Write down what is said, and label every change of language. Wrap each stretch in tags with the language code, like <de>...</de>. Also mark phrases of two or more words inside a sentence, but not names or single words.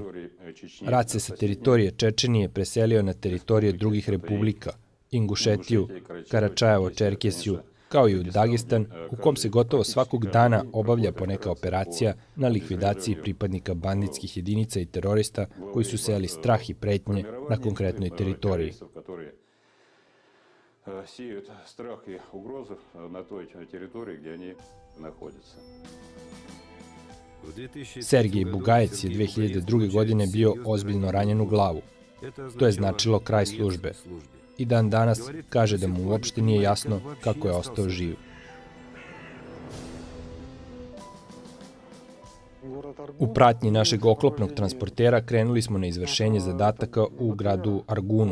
<sr>Rat se sa teritorije Čečenije preselio na teritorije drugih republika, Ingušetiju, Karačajevo-Čerkesiju, kao i u Dagestan, u kom se gotovo svakog dana obavlja poneka operacija na likvidaciji pripadnika banditskih jedinica i terorista koji su sejali strah i pretnje na konkretnoj teritoriji.</sr> <ru>Сеют страх и угрозу на той территории, где они находятся.</ru> <sr>Sergej Bugajec je 2002. godine bio ozbiljno ranjen u glavu. To je značilo kraj službe. I dan danas kaže da mu uopšte nije jasno kako je ostao živ. U pratnji našeg oklopnog transportera krenuli smo na izvršenje zadataka u gradu Argunu.</sr>